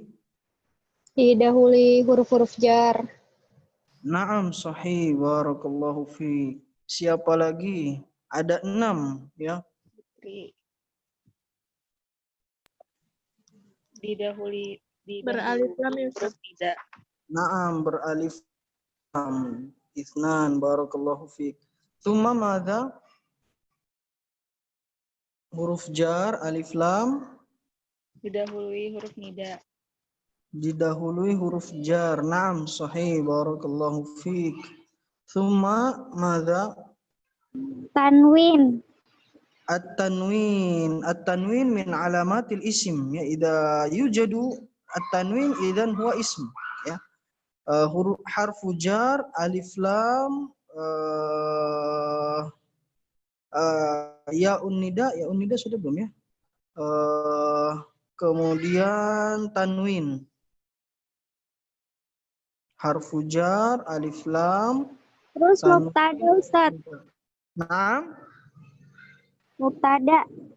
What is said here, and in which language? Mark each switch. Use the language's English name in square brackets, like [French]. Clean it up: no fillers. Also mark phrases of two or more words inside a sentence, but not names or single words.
[Indonesian] Didahului huruf-huruf jar. [Arabic] نعم، صحيح، بارك الله في. [Indonesian] Siapa lagi? Ada 6, ya. Didahului Beralif lam ya, huruf tidak. Naam, beralif lam. [Arabic] اثنان، بارك الله في. ثم ماذا? [Indonesian] Huruf jar, alif lam. Didahului huruf nida. Didahului huruf jar. [Arabic] نعم، صحيح، بارك الله فيك. ثم ماذا? [Indonesian] Tanwin. [Arabic] التنوين. التنوين من علامات الاسم. Ya, إذا يوجد التنوين إذن هو اسم, ya. [Indonesian] Huruf [Arabic] حرف جر, [Indonesian] alif lam, ya unnida sudah belum, ya? Kemudian tanwin. [Arabic] حرف جر, [Indonesian] alif lam. Terus mubtada, Ustaz. Naam. Mubtada.